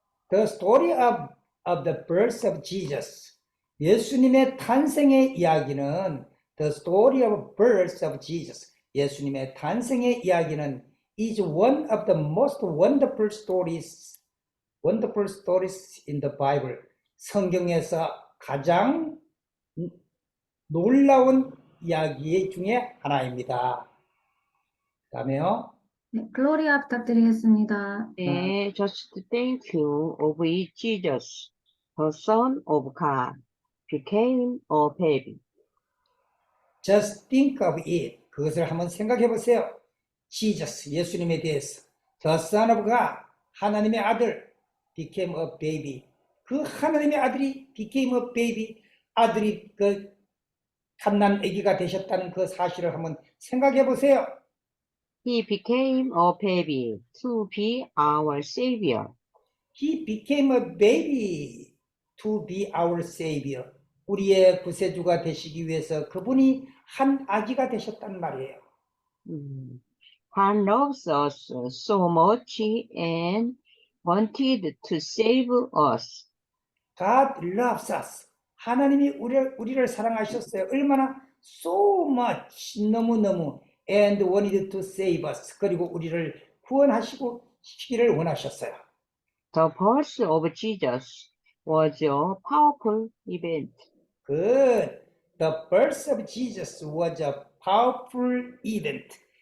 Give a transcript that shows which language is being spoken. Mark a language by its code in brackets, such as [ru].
[en] The story of the birth of Jesus. [ko] 예수님의 탄생의 이야기는 [en] The story of birth of Jesus. [ko] 예수님의 탄생의 이야기는 [en] is one of the most wonderful stories in the Bible. [ko] 성경에서 가장 놀라운 이야기 중에 하나입니다. 그다음에요. 네, 글로리아 부탁드리겠습니다. [en] 네, just thank you of Jesus, the Son of God, became a baby. Just think of it. [ko] 그것을 한번 생각해 보세요. Jesus, 예수님에 대해서. [en] The Son of God, [ko] 하나님의 아들, [en] became a baby. [ko] 그 하나님의 아들이 [en] became a baby. [ko] 아들이 그 갓난 아기가 되셨다는 그 사실을 한번 생각해 보세요. [en] He became a baby to be our Savior. He became a baby to be our Savior. [ko] 우리의 구세주가 되시기 위해서 그분이 한 아기가 되셨단 말이에요. [en] God loves us so much and wanted to save us. God loves us. [ko] 하나님이 우리를 사랑하셨어요. 얼마나 [en] so much [ko] 너무너무 [en] and wanted to save us. [ko] 그리고 우리를 구원하시기를 원하셨어요. [en] The birth of Jesus was a powerful event. Good. The birth of Jesus was a powerful event.